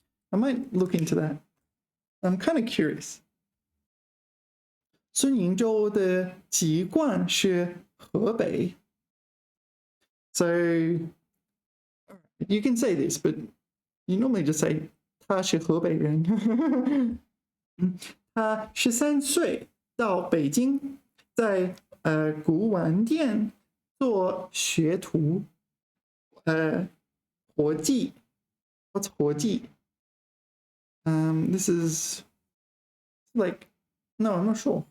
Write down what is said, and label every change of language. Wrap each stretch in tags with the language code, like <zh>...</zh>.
<en>I might look into that. I'm kind of curious.</en> <zh>孙营洲的籍贯是河北。</zh> <en>So you can say this, but you normally just say</en> <zh>他是河北人。他13岁到北京，在古玩店做学徒。</zh> <en>活计 ，What's 活计？This is like no, I'm not sure.</en>